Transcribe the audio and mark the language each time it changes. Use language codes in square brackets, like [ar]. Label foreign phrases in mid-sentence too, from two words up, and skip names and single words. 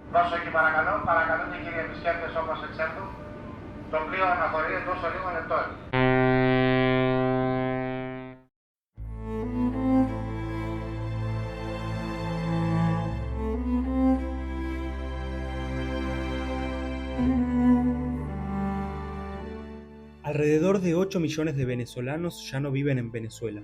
[el] Δώσω εκεί παρακαλώ, παρακαλούν οι κύριοι επισκέπτες όπως εξέλθουν. Το πλοίο αναχωρεί εντός λίγων λεπτών. [es] Alrededor de 8 millones de venezolanos ya no viven en Venezuela.